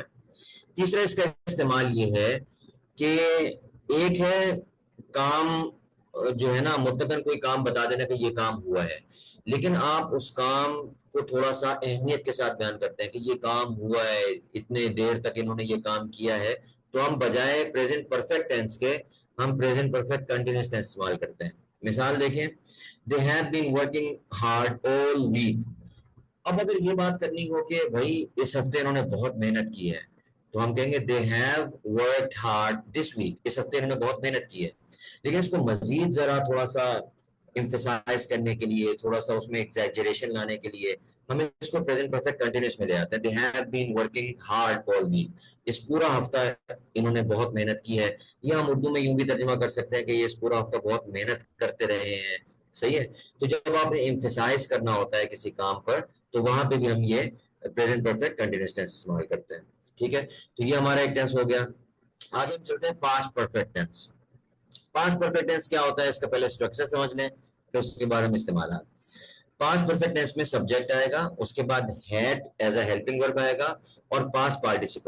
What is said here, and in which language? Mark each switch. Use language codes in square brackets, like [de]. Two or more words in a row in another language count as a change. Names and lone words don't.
[ur] تیسرا اس کا استعمال یہ ہے کہ ایک ہے کام جو ہے نا, مطلقاً کوئی کام بتا دینا کہ یہ کام ہوا ہے, لیکن آپ اس کام کو تھوڑا سا اہمیت کے ساتھ بیان کرتے ہیں کہ یہ کام ہوا ہے, اتنے دیر تک انہوں نے یہ کام کیا ہے, تو ہم بجائے [en] present perfect tense [ur] کے ہم [en] present perfect continuous tense [ur] استعمال کرتے ہیں. مثال دیکھیں, [en] they have been working hard all week. [ur] اب اگر یہ بات کرنی ہو کہ بھائی اس ہفتے انہوں نے بہت محنت کی ہے, تو ہم کہیں گے [en] they have worked hard this week. [ur] اس ہفتے انہوں نے بہت محنت کی ہے. لیکن اس کو مزید ذرا تھوڑا سا emphasize کرنے کے لیے, تھوڑا سا اس میں exaggeration لانے کے لیے ہم اس کو [en] present perfect continuous [ur] میں لے آتے ہیں. [en] they have been working hard all week. [ur] اس پورا ہفتہ انہوں نے بہت محنت کی ہے. یا ہم اردو میں یوں بھی ترجمہ کر سکتے ہیں کہ یہ اس پورا ہفتہ بہت محنت کرتے رہے ہیں. صحیح ہے. تو جب آپ نے emphasize کرنا ہوتا ہے کسی کام پر تو وہاں پہ بھی ہم یہ [en] present perfect continuous tense [ur] استعمال کرتے ہیں. ٹھیک ہے. تو یہ ہمارا ایک ٹینس ہو گیا. آگے ہم چلتے ہیں [en] past perfect tense. past perfect tense [ur] کیا ہوتا ہے اس کا پہلے اسٹرکچر سمجھ لیں, پھر اس کے بعد ہم استعمالات. [en] past perfect tense [ur] میں سبجیکٹ آئے گا, اس کے بعد [en] had as a helping verb [ur] آئے گا, اور [en] past participle.